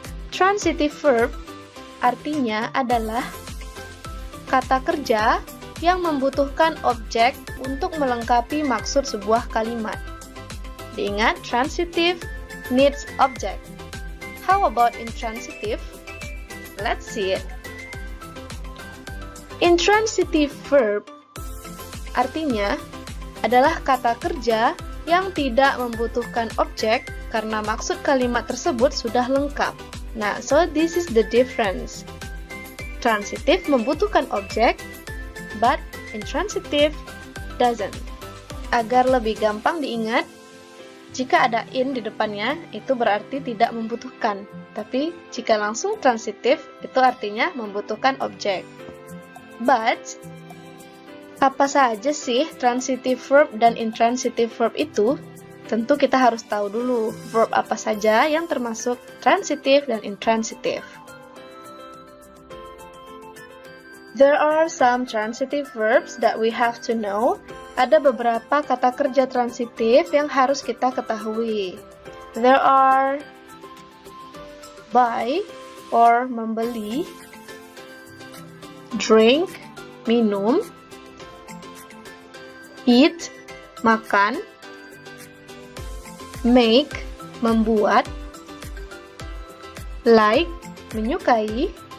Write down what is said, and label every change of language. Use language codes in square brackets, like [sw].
[id] Transitive verb artinya adalah kata kerja yang membutuhkan objek untuk melengkapi maksud sebuah kalimat. Diingat, [en] transitive needs object. How about intransitive? Let's see it. [id] Intransitive verb artinya adalah kata kerja yang tidak membutuhkan objek karena maksud kalimat tersebut sudah lengkap. [en] Nah, so this is the difference. Transitive [id] membutuhkan objek, [en] but intransitive doesn't. [id] Agar lebih gampang diingat, jika ada in di depannya, itu berarti tidak membutuhkan. Tapi, jika langsung transitive, itu artinya membutuhkan objek. But, apa saja sih transitive verb dan intransitive verb itu? Tentu kita harus tahu dulu verb apa saja yang termasuk transitive dan intransitive. [en] There are some transitive verbs that we have to know. [id] Ada beberapa kata kerja transitif yang harus kita ketahui. [en] There are buy or [id] membeli, [en] drink, [id] minum, [en] eat, [id] makan, [en] make, [id] membuat, [en] like, [id] menyukai,